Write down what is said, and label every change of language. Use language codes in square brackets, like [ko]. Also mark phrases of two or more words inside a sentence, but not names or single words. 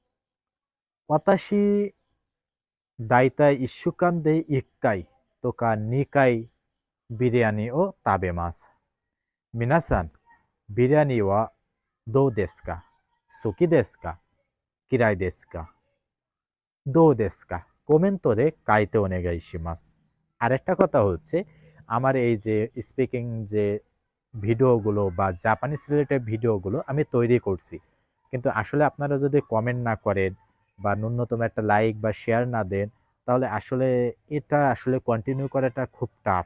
[ja] 私、だいたい1週間で1回とか2回ビリヤニを食べます。皆さん、ビリヤニはどうですか？好きですか？嫌いですか？どうですか？コメントで書いてお願いします। [bn] আরেকটা কথা হচ্ছে আমার এই যে স্পিকিং যে ভিডিওগুলো বা [en] Japanese related videos [bn] আমি তৈরি করছি, কিন্তু আসলে আপনারা যদি কমেন্ট না করেন বা ন্যূনতম একটা লাইক বা শেয়ার না দেন, তাহলে আসলে এটা আসলে কন্টিনিউ করাটা খুব টাফ।